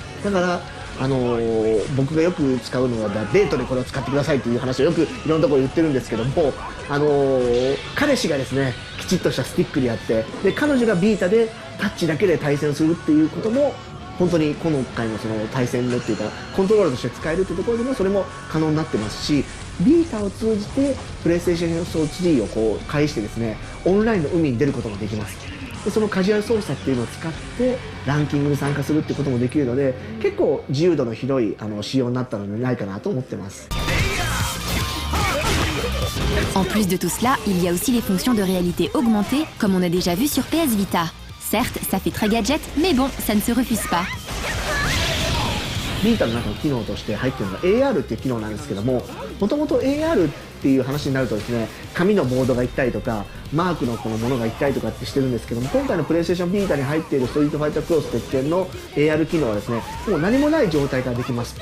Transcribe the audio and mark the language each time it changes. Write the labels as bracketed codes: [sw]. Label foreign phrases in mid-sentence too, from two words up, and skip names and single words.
[ja] だから僕がよく使うのはデートでこれを使ってくださいっていう話をよくいろんなところ言ってるんですけども、彼氏がですねきちっとしたスティックでやって、で彼女がビータでタッチだけで対戦するっていうことも本当に今回のその対戦のっていうかコントローラーとして使えるっていうところでもそれも可能になってますし、ビータを通じてプレイステーション3をこう介してですねオンラインの海に出ることもできます。でそのカジュアル操作っていうのを使ってランキングに参加するってこともできるので、結構自由度の広い仕様になったのではないかなと思ってます。 [fr] En plus de tout cela, il y a aussi les fonctions de réalité augmentée, comme on a déjà vu sur PS Vita. Certes, ça fait très gadget, mais bon, ça ne se refuse pas. [ja] ビータの中の機能として入っているのが AR っていう機能なんですけども、もともと AR っていう話になるとですね、紙のボードが行ったりとかマークのこのものが行ったりとかってしてるんですけども、今回のプレイステーションビータに入っているストリートファイタークロス鉄拳の AR 機能はですね、もう何もない状態からできます。